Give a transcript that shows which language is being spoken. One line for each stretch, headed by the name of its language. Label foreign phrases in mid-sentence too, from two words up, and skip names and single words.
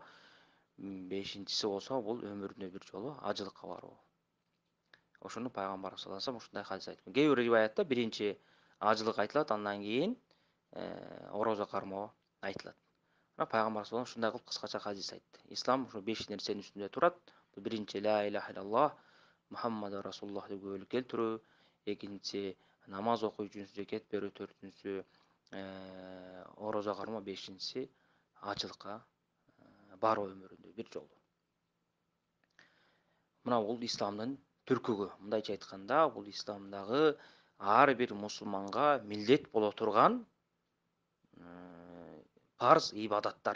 Kyrgyz: Бешинчиси болсо бул өмүрүнө бир жолу ажылыкка баруу. Ошону пайгамбар
Arabic: صلى الله عليه وسلم
Kyrgyz: ушундай хадис айткан. Кээ бир риваятта биринчи ажылык айтылат, андан кийин орозо кармоо айтылат. Пайгамбар
Arabic: صلى الله عليه وسلم
Kyrgyz: ушундай кылып кыскача хадис айтты. Ислам ушу 5 нерсенин үстүндө турат. Бул биринчи
Arabic: لا إله إلا الله محمد رسول الله
Kyrgyz: деп күбөлүк келтирүү, экинчиси намаз окуу, үчүнчүсү зекет берүү, төртүнчүсү орозо кармоо, бешинчиси ажылыкка баруу өмүрүндө бир жолу. Мына бул исламдын түркүгү. Мындайча айтканда, бул исламдагы ар бир мусулманга милдет боло турган парз ибадаттар.